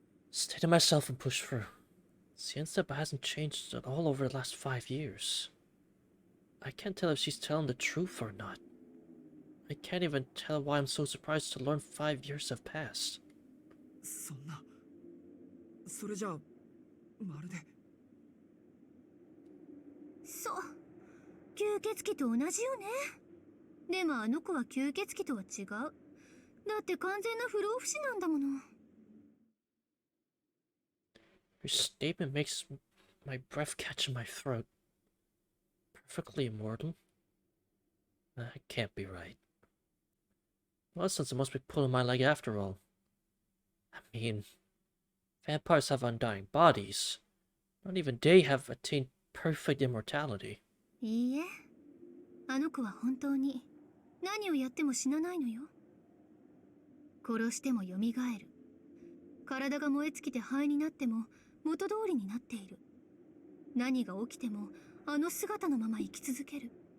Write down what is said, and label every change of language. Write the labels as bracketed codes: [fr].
[en] Stay to myself and push through. Siensteba hasn't changed at all over the last 5 years. I can't tell if she's telling the truth or not. I can't even tell why I'm so surprised to learn 5 years have passed. [ja] そんな、それじゃあまるで。そう、吸血鬼と同じよね。でもあの子は吸血鬼とは違う。だって完全な不老不死なんだもの。 [en] Your statement makes my breath catch in my throat. Perfectly immortal? That can't be right. Well, since it must be pulling my leg after all. I mean, vampires have undying bodies. Not even they have attained perfect immortality. [ja] いいえ、あの子は本当に何をやっても死なないのよ。殺しても蘇る。体が燃え尽きて灰になっても元通りになっている。何が起きてもあの姿のまま生き続ける。